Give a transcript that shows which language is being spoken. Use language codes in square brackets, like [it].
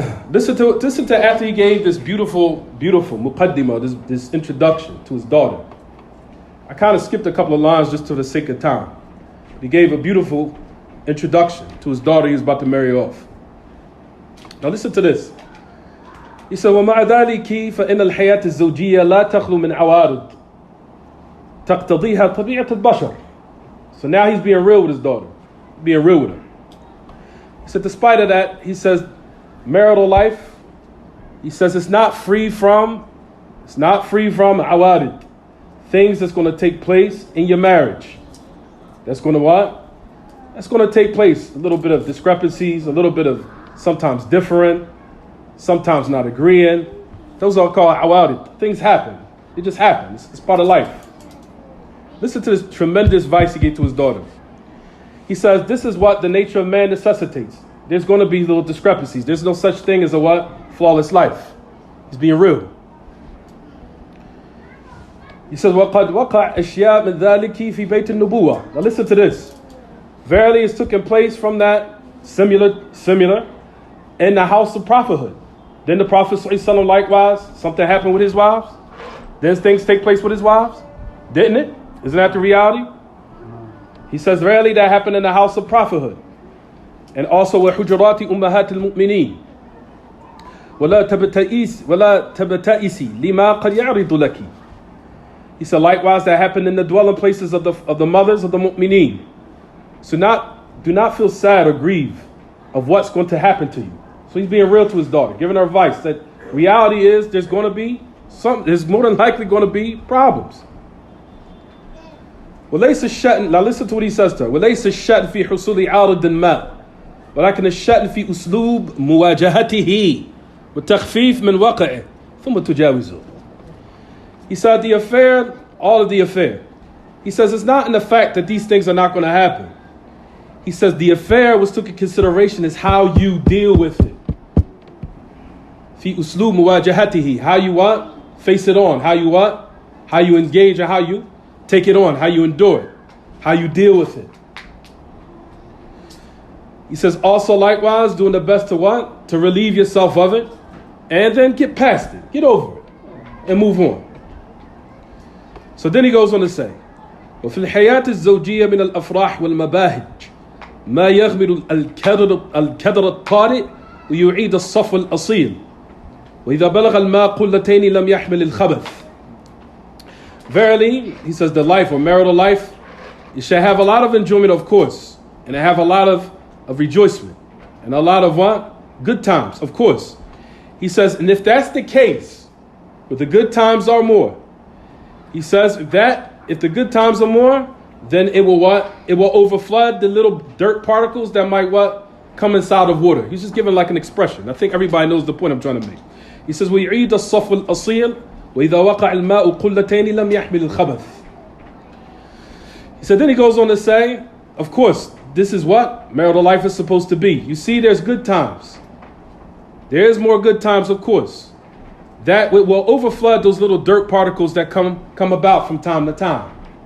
[en] Listen to after he gave this beautiful muqaddimah, this introduction to his daughter. I kind of skipped a couple of lines just for the sake of time. He gave a beautiful introduction to his daughter he was about to marry off. Now listen to this. He said, [ar] وَمَعَ ذَلِكِ فَإِنَّ الْحَيَاةِ الزَّوْجِيَّةَ لَا تَخْلُو مِنْ عَوَارِضٍ تَقْتَضِيهَا طَبِيعَةَ الْبَشَرِ. [en] So now he's being real with his daughter, being real with her. He said, despite of that, he says, marital life, he says it's not free from awarid, things that's going to take place in your marriage. That's going to what? That's going to take place. A little bit of discrepancies, a little bit of sometimes differing, sometimes not agreeing. Those are called awarid. Things happen. It just happens. It's part of life. Listen to this tremendous advice he gave to his daughter. He says, this is what the nature of man necessitates. There's going to be little discrepancies. There's no such thing as a what? Flawless life. He's being real. He says, [ar] وَقَدْ وَقَعْ أَشْيَاء مِنْ ذَلِكِ فِي بَيْتِ النُّبُوَّةِ. [en] Now listen to this. Verily it's taken place from that similar in the house of prophethood. Then the Prophet ﷺ likewise, something happened with his wives. Then things take place with his wives. Didn't it? Isn't that the reality? He says, verily that happened in the house of prophethood. And also [ar] وَحُجُرَاتِ أُمَّهَاتِ الْمُؤْمِنِينَ وَلَا تَبْتَئِسِي لِمَا قَدْ يَعْرِضُ لَكِ. [en] He said, likewise, that happened in the dwelling places of the mothers of the mu'mineen. So do not feel sad or grieve of what's going to happen to you. So he's being real to his daughter, giving her advice that reality is there's going to be there's more than likely going to be problems. [ar] وليس الشأن, [en] now listen to what he says to her. [ar] وليس الشأن في حصول عارض ما ولكن الشأن في أسلوب مواجهته والتخفيف من وقعه ثم تجاوزه. [en] He said the affair, all of the affair. He says it's not in the fact that these things are not going to happen. He says the affair was took into consideration is how you deal with it. [ar] في أسلوب مواجهته, [en] how you what? Face it on. How you what? How you engage and how you take it on. How you endure it. How you deal with it. He says also likewise doing the best to what? To relieve yourself of it. And then get past it. Get over it. And move on. So then he goes on to say, [ar] وفي الحياة الزوجية من الأفراح والمباهج ما يغمر الكدر الطارئ ويعيد الصفو الأصيل وإذا بلغ الماء قلتين لم يحمل الخبث. [en] Verily, he says, the life or marital life, you shall have a lot of enjoyment, of course, and have a lot of rejoicement and a lot of what? Good times, of course. He says, and if that's the case, but the good times are more, he says that if the good times are more, then it will what? It will overflood the little dirt particles that might what? Come inside of water. He's just giving like an expression. I think everybody knows the point I'm trying to make. He says, [ar] وَيُعِيدَ الصَّفْوَ الْأَصِيلِ وَإِذَا وَقَعَ الْمَاءُ قُلَّتَيْنِ لَمْ يَحْمِلِ الْخَبَثِ. [en] He said, then he goes on to say, of course, this is what marital life is supposed to be. You see, there's good times. There is more good times, of course. That will overflood those little dirt particles that come about from time to time.